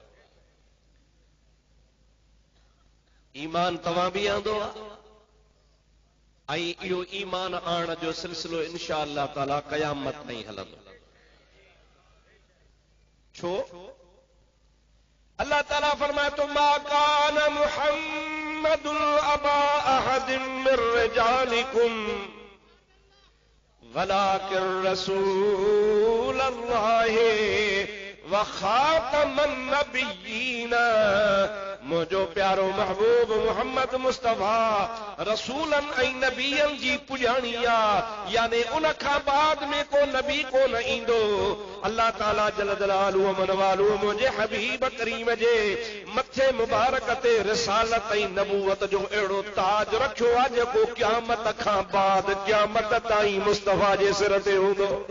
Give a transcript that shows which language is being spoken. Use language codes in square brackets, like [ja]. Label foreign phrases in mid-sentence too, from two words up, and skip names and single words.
[sd] ईमान तव्हां बि आंदो ऐं इहो ईमान आणण जो सिलसिलो [ar] إن شاء الله تعالى [sd] क़यामत ताईं हलंदो। छो? अल्लाह ताला फरमाए तो [ar] ما كان محمد أبا أحد من رجالكم ولكن رسول الله وخاتم النبيين. [sd] मुझो प्यारो महबूब मोहम्मद मुस्तफा रसूलन ऐं नबियन जी पुजाणी आहे, यानी उन खां बाद में को नबी को न ईंदो। अल्लाह ताला [ar] جل جلاله و عم نواله [sd] मुंहिंजे हबीब करीम जे मथे मुबारक ते रिसालत ऐं नबूवत जो अहिड़ो ताज रखियो आहे जेको क़यामत खां बाद क़यामत ताईं मुस्तफा जे सिर ते हूंदो।